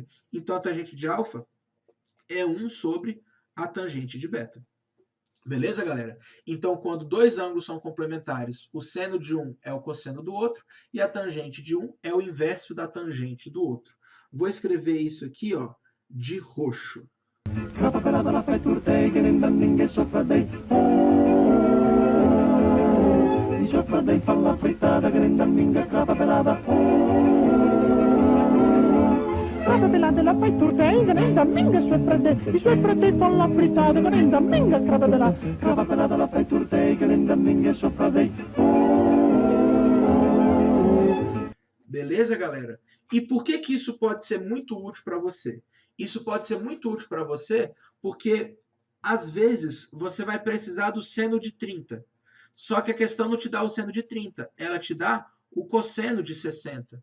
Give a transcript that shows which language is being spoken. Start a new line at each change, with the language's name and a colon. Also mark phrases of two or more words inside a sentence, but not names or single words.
Portuguese: Então, a tangente de alfa é 1 sobre a tangente de beta. Beleza, galera? Então, quando dois ângulos são complementares, o seno de um é o cosseno do outro e a tangente de um é o inverso da tangente do outro. Vou escrever isso aqui, ó, de roxo.
Lombard: Crapa pelada la fai turtei, che nenda minga sopra dei. Di sopra dei fa la frittata, che nenda minga crapa pelada. Crapa pelada la fai turtei, che nenda minga sopra dei. Di sopra dei fa la frittata, che nenda minga crapa pelada. Crapa pelada la fai turtei, che nenda minga sopra dei.
Portuguese: Beleza, galera? E por que que isso pode ser muito útil para você? Isso pode ser muito útil para você porque, às vezes, você vai precisar do seno de 30. Só que a questão não te dá o seno de 30, ela te dá o cosseno de 60.